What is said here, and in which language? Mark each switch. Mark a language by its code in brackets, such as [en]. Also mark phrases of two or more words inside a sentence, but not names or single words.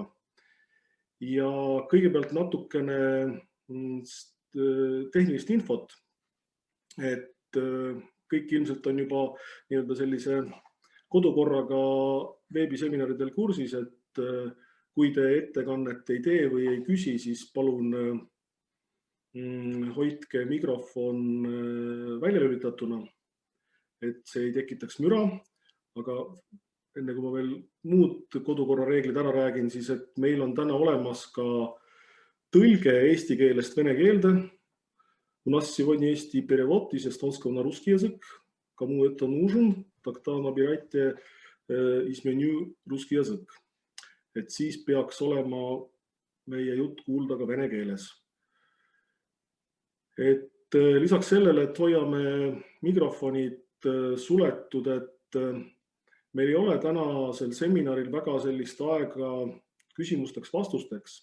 [et] Ja kõigepealt natukene tehnilist infot, et kõik ilmselt on juba nii-öelda sellise kodukorraga veebiseminaridel kursis, et kui te ettekannet ei tee või ei küsi, siis palun hoidke mikrofon välja lülitatuna, et see ei tekitaks müra. Aga enne kui ma veel muud kodukorra reeglid ära räägin, siis et meil on täna olemas ka tõlge eesti keelest vene keelde. [ru] У нас сегодня есть и перевод из эстонского на русский язык. Кому это нужен, тогда набирайте из меню русский язык. [et] Et siis peaks olema meie jutt kuulda ka vene keeles. Et lisaks sellele, et hoiame mikrofonid suletud, et meil ei ole tänasel seminaril väga sellist aega küsimusteks vastusteks.